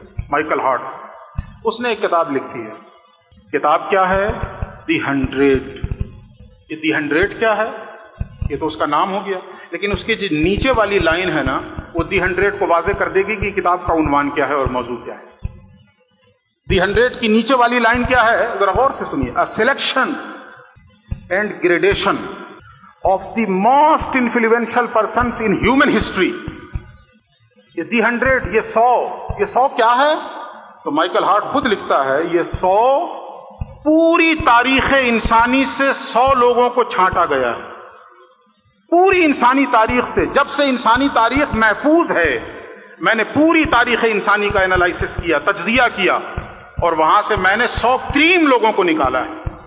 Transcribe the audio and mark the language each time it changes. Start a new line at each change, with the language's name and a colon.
Urdu: Michael Hart, اس نے ایک کتاب لکھی ہے. کتاب کیا ہے؟ دی 100. یہ دی 100 کیا ہے؟ یہ تو اس کا نام ہو گیا، لیکن اس کی جو نیچے والی لائن ہے نا، وہ دی 100 کو واضح کر دے گی کہ کتاب کا عنوان کیا ہے اور موضوع کیا ہے. دی 100 کی نیچے والی لائن کیا ہے؟ ذرا غور سے سنیے.
English: A selection and gradation of the most influential persons in human history.
Urdu: یہ دی 100، یہ 100 کیا ہے؟ تو مائیکل ہارٹ خود لکھتا ہے، یہ 100 پوری تاریخ انسانی سے 100 لوگوں کو چھانٹا گیا ہے. پوری انسانی تاریخ سے، جب سے انسانی تاریخ محفوظ ہے، میں نے پوری تاریخ انسانی کا انالائسس کیا، تجزیہ کیا، اور وہاں سے میں نے 100 کریم لوگوں کو نکالا ہے.